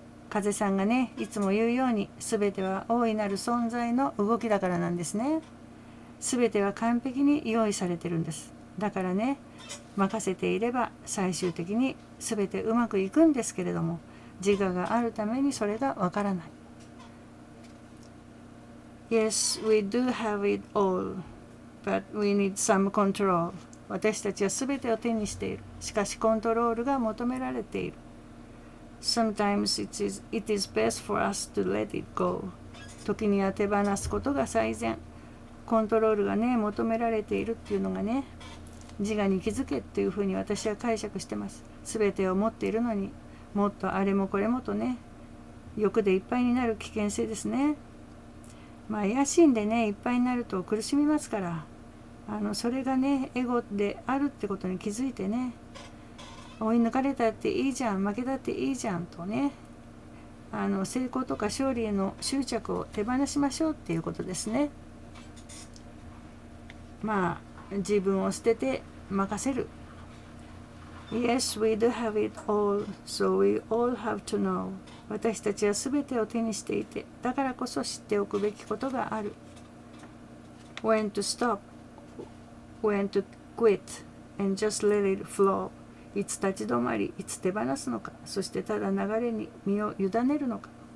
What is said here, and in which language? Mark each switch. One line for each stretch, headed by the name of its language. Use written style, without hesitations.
Japanese: 風さんがねいつも言うように、全ては大いなる存在の動きだからなんですね。全ては完璧に用意されてるんです。だからね、任せていれば最終的に全てうまくいくんですけれども、自我があるためにそれがわからない。
English: Yes, we do have it all, but we need some control.
Japanese: 私たちは全てを手にしている。しかしコントロールが求められている。
English: Sometimes it is best for us to let it go.
Japanese: 時には手放すことが最善。コントロールがね求められているっていうのがね、自我に気づけっていうふうに私は解釈してます。全てを持っているのにもっとあれもこれもとね、欲でいっぱいになる危険性ですね。野心でねいっぱいになると苦しみますから、それがねエゴであるってことに気づいてね、追い抜かれたっていいじゃん、負けたっていいじゃんとね、成功とか勝利への執着を手放しましょうっていうことですね。自分を捨てて任せる。
English: Yes, we do have it all, so we all have to know.
Japanese: 私たちは全てを手にしていて、だからこそ知っておくべきことがある。
English: When to stop, when to quit, and just let it flow.
Japanese: いつ立ち止まり、いつ手放すのか、そしてただ流れに身を委ねるのか。